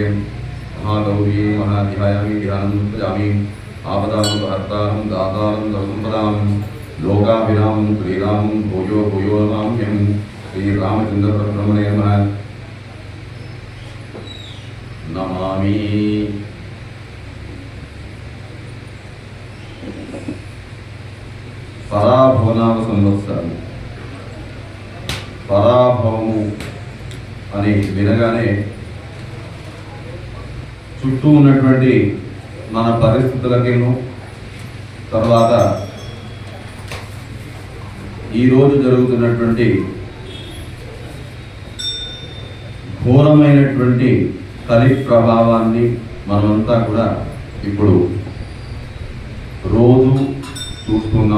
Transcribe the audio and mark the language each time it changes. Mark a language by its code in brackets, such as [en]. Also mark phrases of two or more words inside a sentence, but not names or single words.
[sa] महागौरी महाध्यायामि ध्यानं भजामि। आपदापहर्तारं दातारं सर्वसम्पदां लोकाभिरामं श्रीरामं भूयो भूयो नमाम्यहं। श्रीरामचन्द्रपरब्रह्मणे नमः। नमामि। [te] పరాభవనామ సంవత్సరం. పరాభవము అని వినగానే చుట్టూ ఉన్నటువంటి మన పరిస్థితులకేను, తర్వాత ఈరోజు జరుగుతున్నటువంటి ఘోరమైనటువంటి కలి ప్రభావాన్ని మనమంతా కూడా ఇప్పుడు రోజు చూస్తున్నాం.